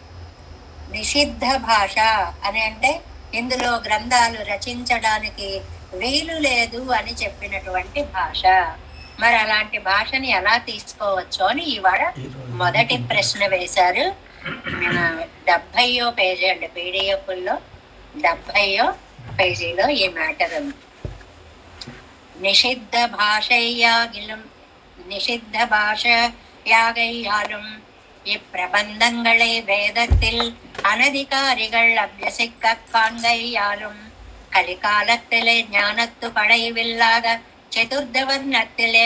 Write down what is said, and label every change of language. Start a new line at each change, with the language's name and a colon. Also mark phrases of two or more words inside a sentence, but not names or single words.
Telugu: నిషిద్ధ భాష అని అంటే ఇందులో గ్రంథాలు రచించడానికి వీలు లేదు అని చెప్పినటువంటి భాష. మరి అలాంటి భాషని ఎలా తీసుకోవచ్చు అని ఇవాళ మొదటి ప్రశ్న వేశారు. 70వ పేజీ అండి, పీడిఎఫ్లో 70వ పేజీలో ఈ మ్యాటర్ ఉంది.
Tamil: நிஷித்த பாஷையாகையாலும் இப்பிரபந்தங்களை வேதத்தில் அனதிகாரிகள் அபியசிக்க காண்கையாலும் கலிகாலத்திலே ஞானத்து படைவில்லாத சதுர்தவர்ணத்திலே